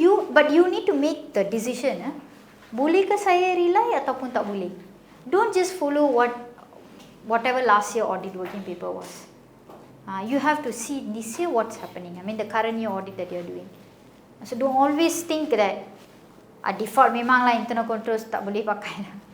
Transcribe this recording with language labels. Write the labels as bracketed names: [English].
[English] But you need to make the decision. [Malay] Boleh ke saya rely ataupun tak boleh? [English] Don't just follow whatever last year audit working paper was. You have to see this year what's happening. I mean the current year audit that you're doing. So don't always think that default [Malay] memanglah internal controls tak boleh pakai.